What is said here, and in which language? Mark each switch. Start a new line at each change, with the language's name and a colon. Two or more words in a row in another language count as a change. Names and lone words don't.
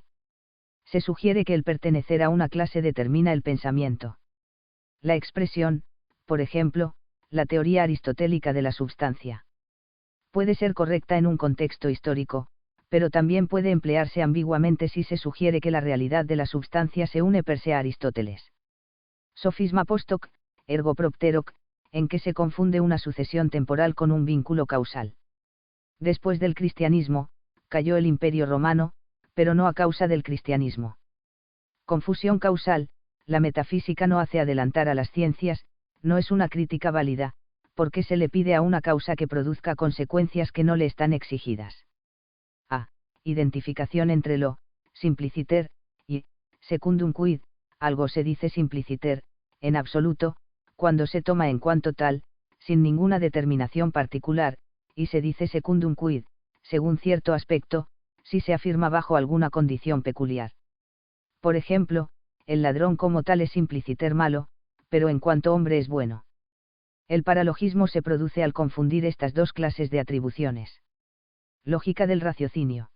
Spanish: Se sugiere que el pertenecer a una clase determina el pensamiento. La expresión, por ejemplo, la teoría aristotélica de la substancia. Puede ser correcta en un contexto histórico, pero también puede emplearse ambiguamente si se sugiere que la realidad de la substancia se une
Latin: per se
Spanish: a Aristóteles.
Latin: Sofisma post hoc, ergo propter hoc,
Spanish: en que se confunde una sucesión temporal con un vínculo causal. Después del cristianismo, cayó el Imperio Romano, pero no a causa del cristianismo. Confusión causal, la metafísica no hace adelantar a las ciencias, no es una crítica válida, porque se le pide a una causa que produzca consecuencias que no le están exigidas. A. identificación entre lo, simpliciter, y,
Latin: secundum quid,
Spanish: algo se dice simpliciter, en absoluto, cuando se toma en cuanto tal, sin ninguna determinación particular, y se dice
Latin: secundum quid,
Spanish: según cierto aspecto, si se afirma bajo alguna condición peculiar. Por ejemplo, el ladrón como tal es simpliciter malo, pero en cuanto hombre es bueno. El paralogismo se produce al confundir estas dos clases de atribuciones. Lógica del raciocinio.